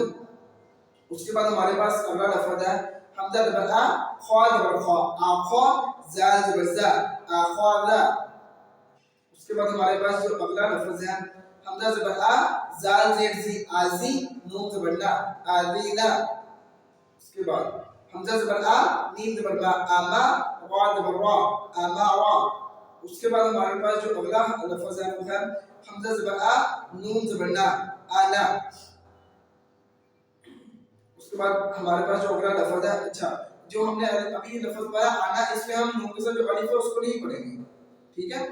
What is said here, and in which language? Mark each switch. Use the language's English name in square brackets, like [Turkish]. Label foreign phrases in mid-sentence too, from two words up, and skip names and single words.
[Urdu] اس کے بعد ہمارے پاس اگلا لفظ ہے حمزہ زبر آ، خا زبر خا، آخا، زال زبر زا، آخاذا۔ اس کے بعد ہمارے پاس جو اگلا لفظ ہے حمزہ زبر آ، زال زیر زی، آزی، نون زبر نا، آذینا۔ اس کے بعد حمزہ زبر آ، نیم زبر با، آما، را زبر را، آمارا۔ اس کے بعد ہمارے پاس جو اگلا لفظ ہے وہ ہے حمزہ زبر آ، نون زبر نا، آنا۔ اس کے بعد ہمارے پاس جو اگلا لفظ ہے، اچھا جو ہم نے ابھی لفظ پڑھا آنا، اس میں ہم نون کے ساتھ جو الف ہے اس کو نہیں پڑھیں گے، ٹھیک ہے؟